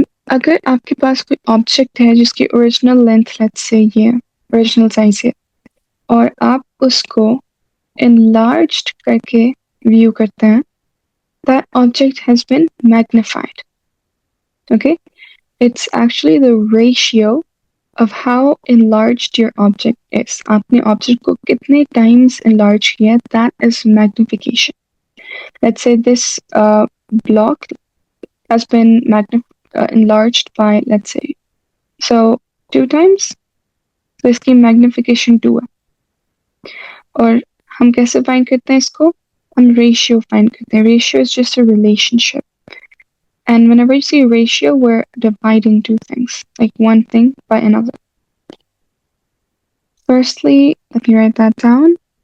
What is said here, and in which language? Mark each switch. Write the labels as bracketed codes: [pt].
[hi] अगर आपके पास कोई ऑब्जेक्ट है जिसकी ओरिजिनल लेंथ लेट्स से ये ओरिजिनल साइज है और आप उसको enlarged करके व्यू करते हैं, [en] that object has been magnified. Okay? It's actually the ratio of how enlarged your object is. [hi] आपने object को कितने times enlarge किया, [en] that is magnification. Let's say this block has been enlarged by, let's say, so 2 times. [hi] तो इसकी magnification 2 है. और हम कैसे find करते हैं इसको? हम ratio find करते हैं. [en] Ratio is just a relationship. And whenever you see ratio, we're dividing two things, like one thing by another. Firstly, let me write that down.